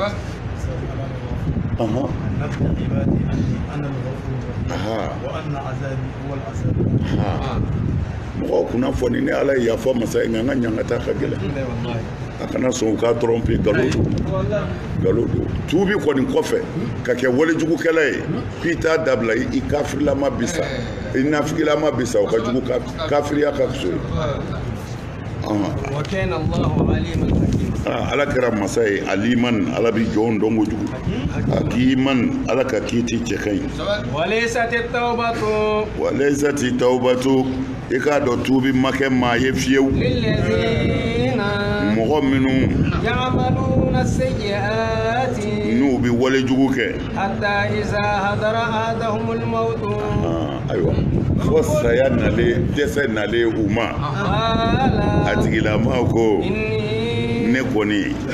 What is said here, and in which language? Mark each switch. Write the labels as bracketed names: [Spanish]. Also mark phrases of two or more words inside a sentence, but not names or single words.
[Bambara] mɔgɔw kunna fɔ ni ne ala ye yafa masa ye nka n ka ɲangata ka gɛlɛn a kana sɔn u k'a tromper nkalon don tuubi kɔni kɔfɛ ka kɛ walejugukɛla ye k'i t'a dabila i kafirilama bi sa i nafigilama bi sa o ka jugu kafiriya ka so ye [Arabic] وكان الله عليما حكيما [Bambara] ala kɛra masa ye aliman ala bi jɔn dɔn kojugu hakiman ala ka kiiti cɛ ka ɲi [Arabic] وليست التوبة [Bambara] i k'a dɔn tuubi ma kɛ maa ye fiyewu mɔgɔ minnu n'u bi walejugu kɛ ayiwa fo saya nalen dɛsɛ nalen u ma a tigilamaw ko ne kɔni